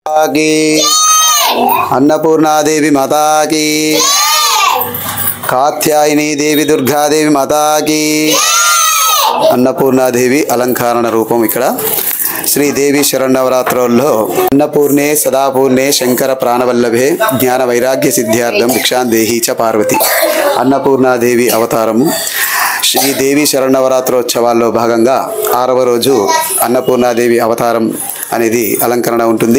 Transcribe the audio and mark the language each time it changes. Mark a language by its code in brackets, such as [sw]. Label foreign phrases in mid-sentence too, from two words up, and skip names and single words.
[hi] की अन्नपूर्णा देवी माता की कात्यायनी देवी दुर्गा देवी माता की [te] అన్నపూర్ణాదేవి అలంకరణ రూపం ఇక్కడ శ్రీదేవి శరణవరాత్రుల్లో [sa] అన్నపూర్ణే సదాపూర్ణే శంకర ప్రాణవల్లభే జ్ఞాన వైరాగ్య సిద్ధ్యార్థం భిక్షాందేహి చ పార్వతి [te] అన్నపూర్ణాదేవి అవతారము శ్రీదేవి శరణవరాత్రోత్సవాల్లో భాగంగా 6వ రోజు అన్నపూర్ణాదేవి అవతారం అనేది అలంకరణ ఉంటుంది.